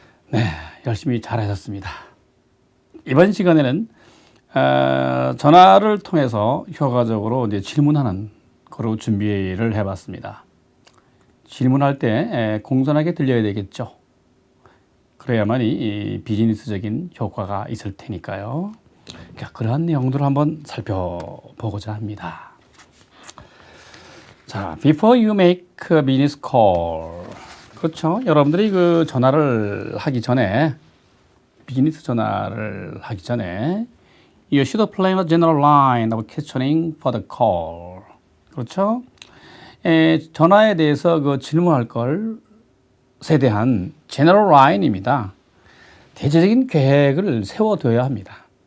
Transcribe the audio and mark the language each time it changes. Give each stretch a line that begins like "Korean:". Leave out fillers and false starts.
Korean: 네, 열심히 잘하셨습니다. 이번 시간에는 전화를 통해서 효과적으로 이제 질문하는 거로 준비를 해봤습니다. 질문할 때 공손하게 들려야 되겠죠. 그래야만이 이 비즈니스적인 효과가 있을 테니까요. 그러한 내용들을 한번 살펴보고자 합니다.
English: 자, before you make a business call.
Korean: 그렇죠. 여러분들이 그 전화를 하기 전에,
English: 비즈니스 전화를 하기 전에, you should plan a general line of questioning for the call.
Korean: 그렇죠. 전화에 대해서 그 질문할 것에 대한 general line입니다. 대체적인 계획을 세워둬야 합니다.